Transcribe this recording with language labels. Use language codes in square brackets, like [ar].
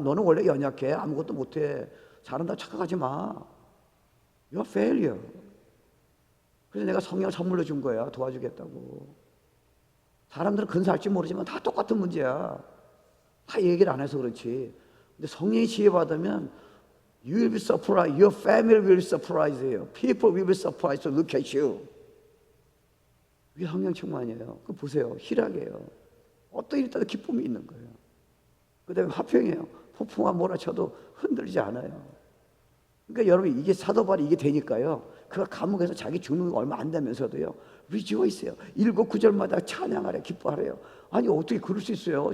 [ko] 너는 원래 연약해. 아무것도 못해. 잘한다 착각하지 마. [en] You're failure. [ko] 그래서 내가 성령을 선물로 준 거야. 도와주겠다고. 사람들은 근사할지 모르지만 다 똑같은 문제야. 다 얘기를 안 해서 그렇지. 근데 성령의 지혜 받으면 [en] You will be surprised. Your family will be surprised. People will be surprised to look at you. [ko] 이게 성령 충만이에요. 그거 보세요. 희락이에요. 어떤 일이 있다도 기쁨이 있는 거예요. 그 다음에 화평이에요. 폭풍과 몰아쳐도 흔들리지 않아요. 그러니까 여러분 이게 사도 바울이 이게 되니까요. 그가 감옥에서 자기 죽는 거 얼마 안 되면서도요. rejoice해요. 7구절마다 찬양하래 기뻐하래요. 아니 어떻게 그럴 수 있어요.